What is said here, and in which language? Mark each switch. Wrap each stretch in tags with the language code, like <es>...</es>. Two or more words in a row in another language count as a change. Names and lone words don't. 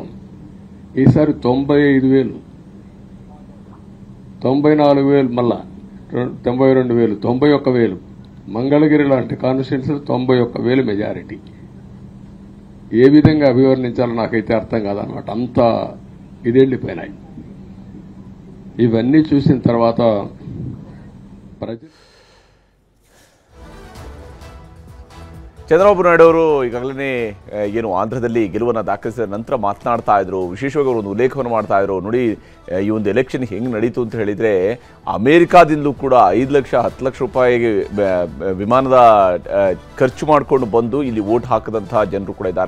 <te>ఈసారి 95,000, 94,000, మళ్ళా 92,000, 91,000. మంగళగిరి లాంటి కాన్స్టిట్యున్సీలు 91,000 మెజారిటీ. ఏ విధంగా అభివర్ణించాలో నాకైతే అర్థం కాదనమాట. అంత ఇదెళ్లిపోయినాయి. ఇవన్నీ చూసిన తర్వాత ప్రజలు</te> <kn>ಚಂದ್ರಬಾಬು ನಾಯ್ಡು ಅವರು ಈಗಾಗಲೇ ಏನು ಆಂಧ್ರದಲ್ಲಿ ಗೆಲುವನ್ನು ದಾಖಲಿಸಿದ ನಂತರ ಮಾತನಾಡ್ತಾ ಇದ್ರು. ವಿಶೇಷವಾಗಿ ಅವರು ಒಂದು ಉಲ್ಲೇಖವನ್ನು ಮಾಡ್ತಾ ಇದ್ರು. ನೋಡಿ, ಈ ಒಂದು ಎಲೆಕ್ಷನ್ ಹೆಂಗೆ ನಡೀತು ಅಂತ ಹೇಳಿದರೆ ಅಮೇರಿಕಾದಿಂದಲೂ ಕೂಡ 5 ಲಕ್ಷ 10 ಲಕ್ಷ ರೂಪಾಯಿಗೆ ವಿಮಾನದ ಖರ್ಚು ಮಾಡಿಕೊಂಡು ಬಂದು ಇಲ್ಲಿ ವೋಟ್ ಹಾಕಿದಂತಹ ಜನರು ಕೂಡ ಇದ್ದಾರೆ.</kn>